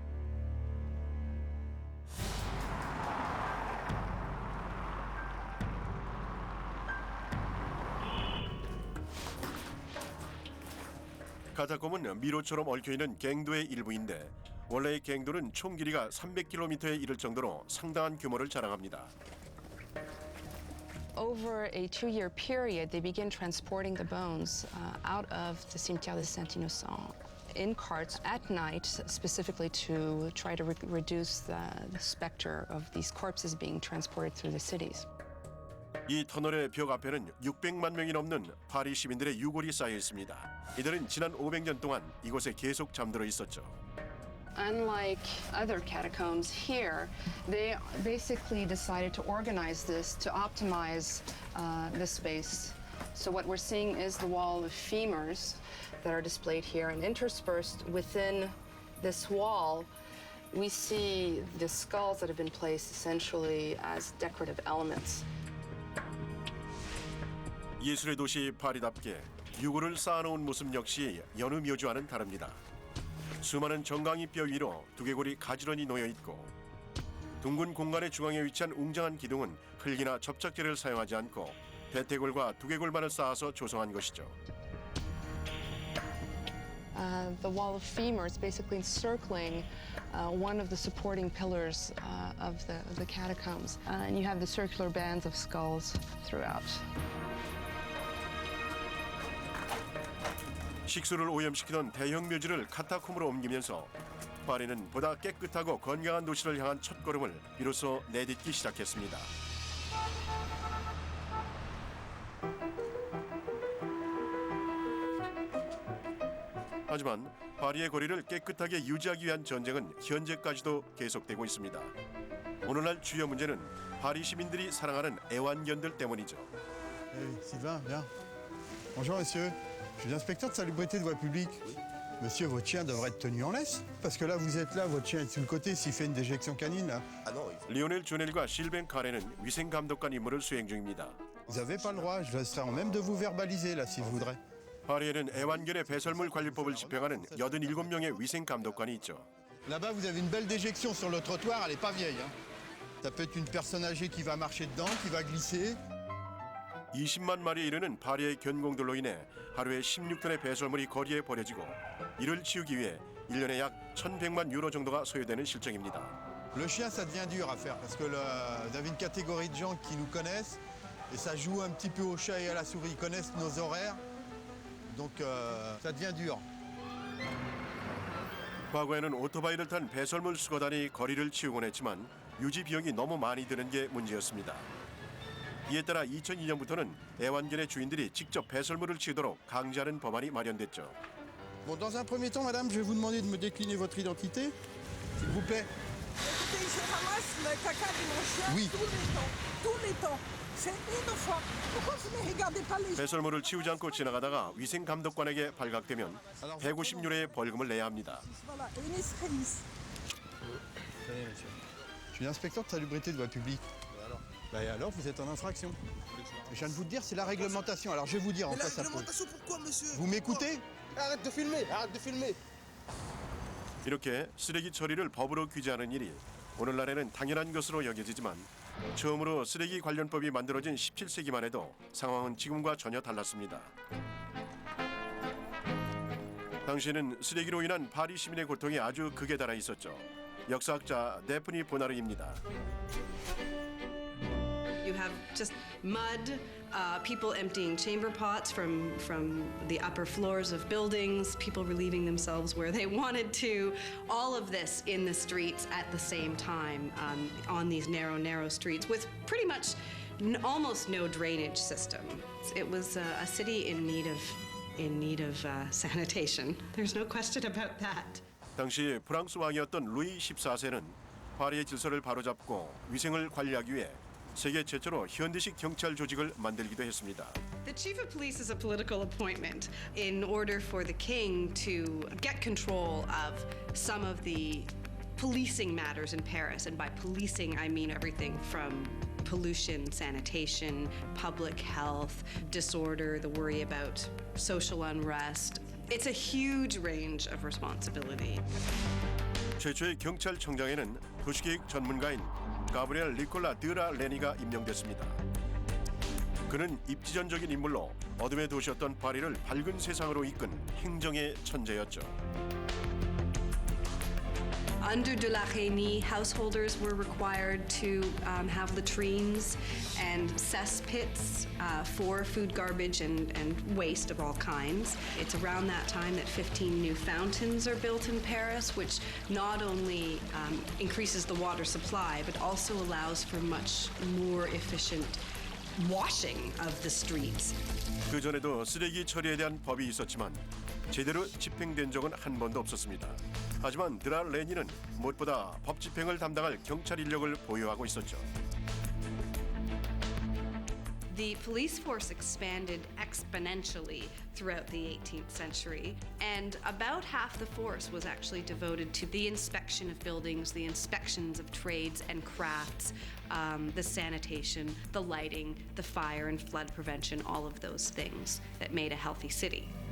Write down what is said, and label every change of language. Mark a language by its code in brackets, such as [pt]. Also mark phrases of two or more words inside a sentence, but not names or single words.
[ko] 카타콤은 미로처럼 얽혀있는 갱도의 일부인데 원래의 갱도는 총 길이가 300km에 이를 정도로 상당한 규모를 자랑합니다. [en] Over a 2-year period, they began transporting the bones out of the [fr] Cimetière des Saints Innocents [en] in carts at night, specifically to try to reduce the specter of these corpses being transported through the cities. [ko] 이 터널의 벽 앞에는 600만 명이 넘는 파리 시민들의 유골이 쌓여 있습니다. 이들은 지난 500년 동안 이곳에 계속 잠들어 있었죠. [en] Unlike other catacombs here, they basically decided to organize this to optimize the space. So what we're seeing is the wall of femurs that are displayed here, and interspersed within this wall, we see the skulls that have been placed essentially as decorative elements. [ko] 예술의 도시 파리답게 유골을 쌓아놓은 모습 역시 여느 묘지와는 다릅니다. 수많은 정강이 뼈 위로 두개골이 가지런히 놓여 있고 둥근 공간의 중앙에 위치한 웅장한 기둥은 흙이나 접착제를 사용하지 않고 대퇴골과 두개골만을 쌓아서 조성한 것이죠. [en] The wall of femurs basically encircling one of the supporting pillars of the catacombs, and you have the circular bands of skulls throughout. [ko] 식수를 오염시키던 대형 묘지를 카타콤으로 옮기면서 파리는 보다 깨끗하고 건강한 도시를 향한 첫걸음을 비로소 내딛기 시작했습니다. 하지만 파리의 거리를 깨끗하게 유지하기 위한 전쟁은 현재까지도 계속되고 있습니다. 오늘날 주요 문제는 파리 시민들이 사랑하는 애완견들 때문이죠. [fr] Hey, Sylvain, viens. Bonjour, monsieur. Je suis l'inspecteur de salubrité de voie publique. Monsieur, votre chien devrait être tenu en laisse. Parce que là, vous êtes là, votre chien est sur le côté s'il fait une déjection canine, là. [ko] 리오넬 조넬과 실벤 카레는 위생감독관 임무를 수행 중입니다. [fr] Vous n'avez pas le droit, je laisserai même de vous verbaliser, là, si vous voudrez. [ko] 파리에는 애완견의 배설물 관리법을 집행하는 87명의 위생감독관이 있죠. [fr] Là-bas, vous avez une belle déjection sur le trottoir, elle est pas vieille, hein. Ça peut être une personne âgée qui va marcher dedans, qui va glisser. [ko] 20만 마리에 이르는 파리의 견공들로 인해 하루에 16톤의 배설물이 거리에 버려지고 이를 치우기 위해 1년에 약 1,100만 유로 정도가 소요되는 실정입니다. [fr] Le chien, ça devient dur à faire parce que vous avez une catégorie de gens qui nous connaissent et ça joue un petit peu au chat et à la souris. Ils connaissent nos horaires, donc ça devient dur. [ko] 과거에는 오토바이를 탄 배설물 수거단이 거리를 치우곤 했지만 유지 비용이 너무 많이 드는 게 문제였습니다. 이에 따라 2002년부터는 애완견의 주인들이 직접 배설물을 치우도록 강제하는 법안이 마련됐죠. [fr] Bon, dans un premier temps, madame, je vais vous demander de me décliner votre identité, s'il vous plaît. Écoutez, je ramasse le caca de mon chien Oui. tous les temps. C'est une fois. Pourquoi vous ne regardez pas les... [ko] 배설물을 치우지 않고 지나가다가 위생감독관에게 발각되면 150유로의 벌금을 내야 합니다. [fr] Voilà, une israélite. Je suis l'inspecteur de salubrité de voie publique. Et alors, vous êtes en infraction. Je viens de vous le dire, c'est la réglementation. Alors je vais vous dire en quoi ça pose. Pourquoi, monsieur? Vous m'écoutez? Arrête de filmer, arrête de filmer. [ko] 이렇게 쓰레기 처리를 법으로 규제하는 일이 오늘날에는 당연한 것으로 여겨지지만 처음으로 쓰레기 관련법이 만들어진 17세기만 해도 상황은 지금과 전혀 달랐습니다. 당시에는 쓰레기로 인한 파리 시민의 고통이 아주 극에 달해 있었죠. 역사학자 데프니 보나르입니다. [en] You You have just mud, people emptying chamber pots from the upper floors of buildings, people relieving themselves where they wanted to. All of this in the streets at the same time, on these narrow streets with pretty much almost no drainage system. It was a city in need of sanitation. There's no question about that. [ko] 당시 프랑스 왕이었던 루이 14세는 파리의 질서를 바로잡고 위생을 관리하기 위해 세계 최초로 현대식 경찰 조직을 만들기도 했습니다. [en] The chief of police is a political appointment in order for the king to get control of some of the policing matters in Paris. And by policing, I mean everything from pollution, sanitation, public health, disorder, the worry about social unrest. It's a huge range of responsibility. [ko] 최초의 경찰청장에는 도시계획 전문가인 가브리엘 니콜라 드라 레니가 임명됐습니다. 그는 입지전적인 인물로 어둠의 도시였던 파리를 밝은 세상으로 이끈 행정의 천재였죠. [en] Under de la Reynie, householders were required to have latrines and cesspits for food garbage and waste of all kinds. It's around that time that 15 new fountains are built in Paris, which not only increases the water supply, but also allows for much more efficient washing of the streets. [ko] 그 전에도 쓰레기 처리에 대한 법이 있었지만 제대로 집행된 적은 한 번도 없었습니다. 하지만 드라 레니는 무엇보다 법 집행을 담당할 경찰 인력을 보유하고 있었죠. [en] The police force expanded exponentially throughout the 18th century, and about half the force was actually devoted to the inspection of buildings, the inspections of trades and crafts, the sanitation, the lighting, the fire and flood prevention, all of those things that made a healthy city.